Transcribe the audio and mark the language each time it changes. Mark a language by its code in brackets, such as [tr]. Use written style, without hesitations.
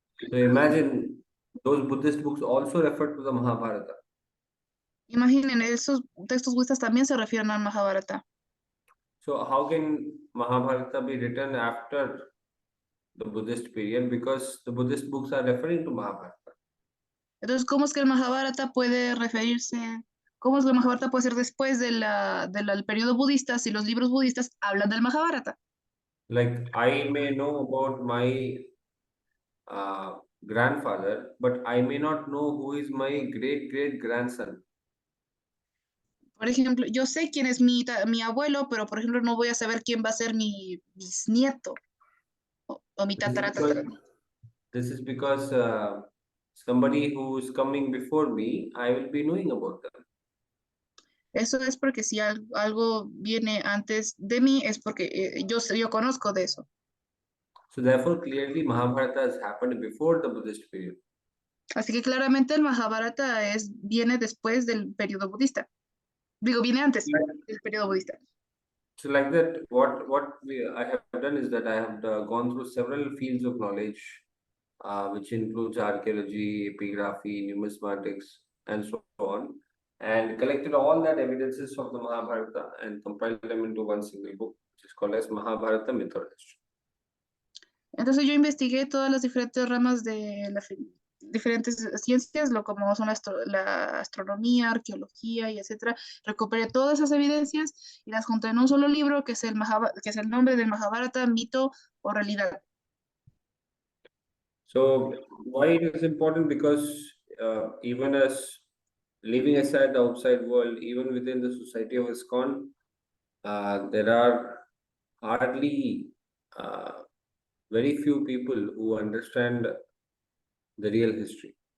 [en] So imagine those Buddhist books also refer to the Mahabharata. [es] Imaginen, esos textos budistas también se refieren al Mahabharata. [en] So how can Mahabharata be written after the Buddhist period because the Buddhist books are referring to Mahabharata. [es] Entonces, ¿cómo es que el Mahabharata puede referirse, cómo es que el Mahabharata puede ser después del periodo budista si los libros budistas hablan del Mahabharata? [en] Like I may know about my grandfather, but I may not know who is my great grandson. [es] Por ejemplo, yo sé quién es mi abuelo, pero por ejemplo no voy a saber quién va a ser mi bisnieto o mi [en] This is [es] tatara. [en] because somebody who is coming before me, I will be knowing about them. [es] Eso es porque si algo viene antes de mí, es porque yo conozco de eso. [en] So therefore, clearly Mahabharata has happened before the Buddhist period. [es] Así que claramente el Mahabharata viene después del periodo budista. Digo, viene antes del periodo budista. [en] So like that, I have done is that I have gone through several fields of knowledge, which includes archaeology, epigraphy, numismatics, and so on, and collected all that evidences of the Mahabharata and compiled them into one single book, which is called as Mahabharata Myth or History. [es] Entonces yo investigué todas las diferentes ramas de las diferentes ciencias, como son la astronomía, arqueología y etcétera. Recuperé todas esas evidencias y las junté en un solo libro que es el nombre del Mahabharata, mito o realidad. [en] So why it is important? Because even as leaving aside the outside world, even within the society of ISKCON, there are hardly very few people who understand the real history.